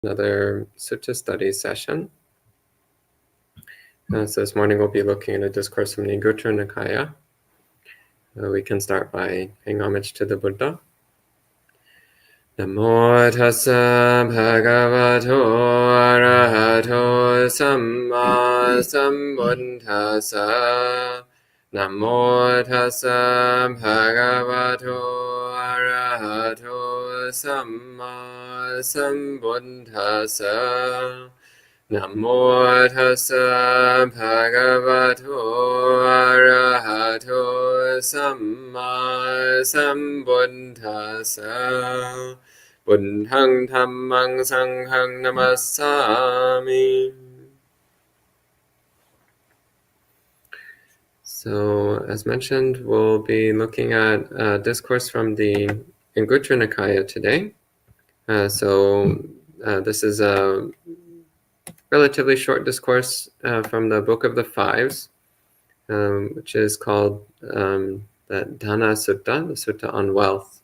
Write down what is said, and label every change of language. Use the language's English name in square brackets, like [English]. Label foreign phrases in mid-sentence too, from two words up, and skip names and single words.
[English] Another Sutta study session. So this morning we'll be looking at a discourse from the Anguttara Nikaya. We can start by paying homage to the Buddha. [Pali] Namo tassa bhagavato arahato samma sambuddhassa. Namo tassa bhagavato arahato samma sambuddhassa. Namo tassa bhagavato arahato samma sambuddhassa. Buddhang dhammang sanghang namassami. [English] So, as mentioned, we'll be looking at a discourse from the Anguttara Nikaya today. This is a relatively short discourse from the Book of the Fives, which is called the Dhana Sutta, the Sutta on Wealth.